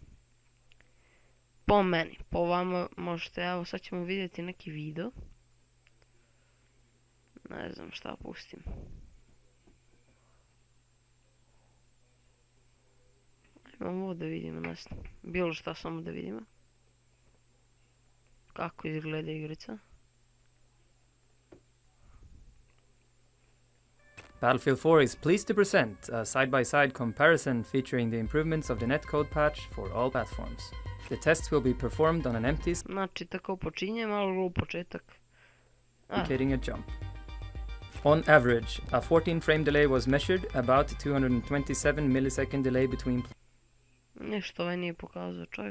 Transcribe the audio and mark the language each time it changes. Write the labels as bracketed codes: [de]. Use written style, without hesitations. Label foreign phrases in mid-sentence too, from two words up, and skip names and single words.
[bs] Po meni, po vama možete, evo sad ćemo vidjeti neki video. Ne znam šta pustim. Imamo ovo da vidimo, ne znam, bilo šta samo da vidimo. Kako izgleda igrica. [en] Battlefield 4 is pleased to present a side-by-side comparison featuring the improvements of the netcode patch for all platforms. The tests will be performed on an empty [bs] Znači tako počinje, malo glup početak. [en] indicating a jump. On average, a 14 frame delay was measured, about 227 millisecond delay between [bs] Ništa ovaj nije pokazao čovjek.